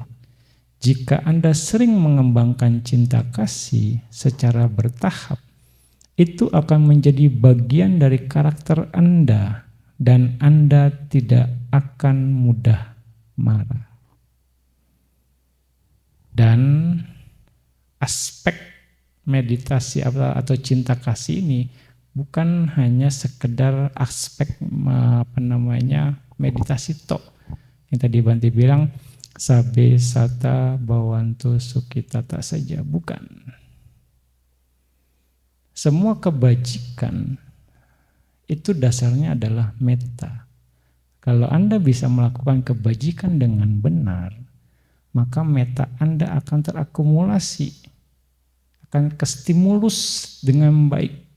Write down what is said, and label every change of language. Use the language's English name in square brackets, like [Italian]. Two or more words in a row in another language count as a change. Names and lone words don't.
[Indonesian] Jika Anda sering mengembangkan cinta kasih secara bertahap, itu akan menjadi bagian dari karakter Anda dan Anda tidak akan mudah marah. Dan aspek meditasi atau cinta kasih ini bukan hanya sekedar aspek meditasi tok. Yang tadi Bante bilang [Pali] sabe sata bawantu sukitata [Indonesian] saja, bukan. Semua kebajikan itu dasarnya adalah metta. Kalau Anda bisa melakukan kebajikan dengan benar, maka metta Anda akan terakumulasi, akan kestimulus dengan baik.